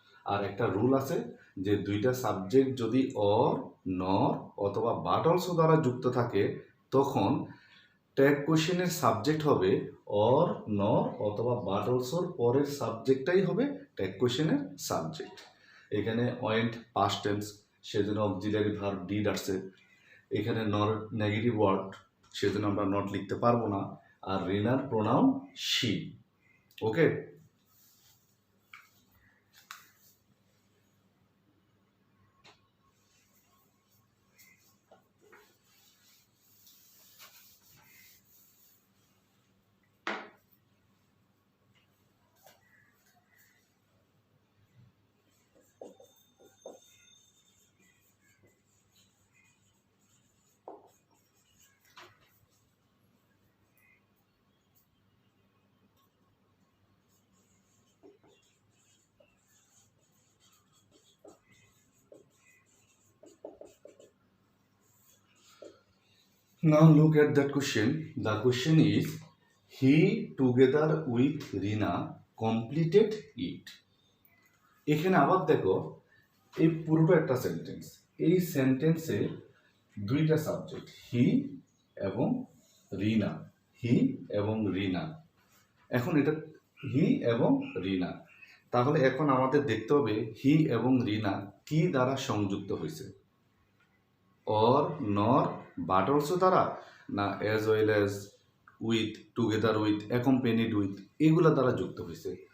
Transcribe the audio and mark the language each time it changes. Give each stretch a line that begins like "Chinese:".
Bangla: আর একটা রুল আছে যে দুইটা সাবজেক্ট যদি অর নর অথবা বাট অলসো দ্বারা যুক্ত থাকে, তখন ট্যাগ কোশ্চেনের সাবজেক্ট হবে অর নর অথবা বাট অলসোর পরের সাবজেক্টটাই হবে ট্যাগ কোশ্চেনের সাবজেক্ট। এখানে ওয়েন্ট পাস্ট টেন্স, সেজন্য অক্সিলারি ভার্ব ডিড আসছে। এখানে নর নেগেটিভ ওয়ার্ড, সেজন্য আমরা নট লিখতে পারবো না। আর রিনার pronoun she. Okay,
English: now look at that question. The question is, he together with Rina completed it.
Bangla: এখানে আবার দেখো, এই পুরোটা একটা সেন্টেন্স। এই সেন্টেন্সে দুইটা সাবজেক্ট, হি এবং রিনা, হি এবং রিনা। এখন এটা হি এবং রিনা, তাহলে এখন আমাদের দেখতে হবে হি এবং রিনা কি দ্বারা সংযুক্ত হয়েছে, অর নর বাট অলসো দ্বারা, না as well as, with, together with, অ্যাকম্পেনিড with, এগুলা দ্বারা যুক্ত হয়েছে।